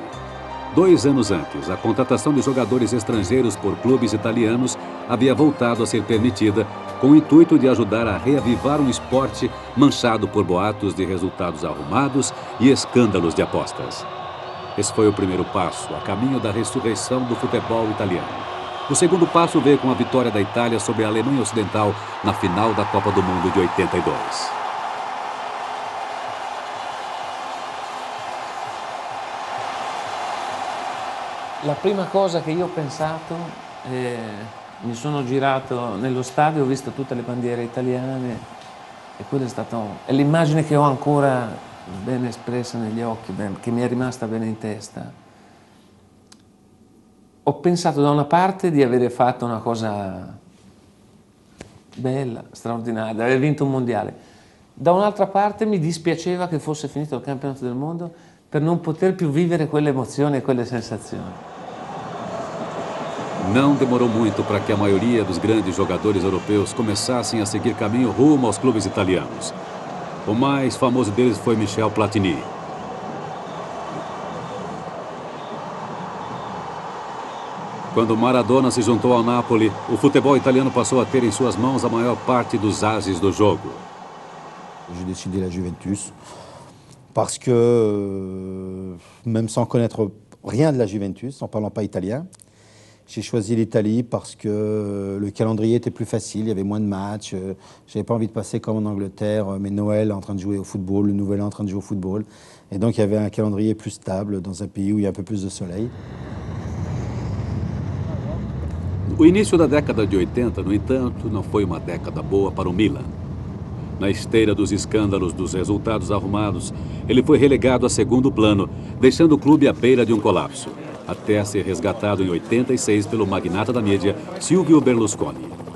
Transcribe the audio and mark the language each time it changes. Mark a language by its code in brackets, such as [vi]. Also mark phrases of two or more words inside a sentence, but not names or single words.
[pt] 2 anos antes, a contratação de jogadores estrangeiros por clubes italianos havia voltado a ser permitida, com o intuito de ajudar a reavivar um esporte manchado por boatos de resultados arrumados e escândalos de apostas. Esse foi o primeiro passo, a caminho da ressurreição do futebol italiano. O segundo passo veio com a vitória da Itália sobre a Alemanha Ocidental na final da Copa do Mundo de 82. [it] La prima cosa che io ho pensato, mi sono girato nello stadio, ho visto tutte le bandiere italiane e quella è l'immagine che ho ancora ben espressa negli occhi, che mi è rimasta bene in testa. Ho pensato da una parte di avere fatto una cosa bella, straordinaria, di aver vinto un mondiale. Da un'altra parte mi dispiaceva che fosse finito il campionato del mondo per non poter più vivere quelle emozioni e quelle sensazioni. [pt] Não demorou muito para que a maioria dos grandes jogadores europeus começassem a seguir caminho rumo aos clubes italianos. O mais famoso deles foi Michel Platini. Quando Maradona se juntou ao Napoli, o futebol italiano passou a ter em suas mãos a maior parte dos ases do jogo. [fr] J'ai décidé la Juventus parce que, même sans connaître rien de la Juventus, en parlant pas italien, j'ai choisi l'Italie parce que le calendrier était plus facile, il y avait moins de matchs. J'avais pas envie de passer comme en Angleterre, mes Noëls en train de jouer au football, le Nouvel An en train de jouer au football. Et donc il y avait un calendrier plus stable dans un pays où il y a un peu plus de soleil. [pt] O início da década de 80, no entanto, não foi uma década boa para o Milan. Na esteira dos escândalos dos resultados arrumados, ele foi relegado a segundo plano, deixando o clube à beira de um colapso, até ser resgatado em 86 pelo magnata da mídia, Silvio Berlusconi.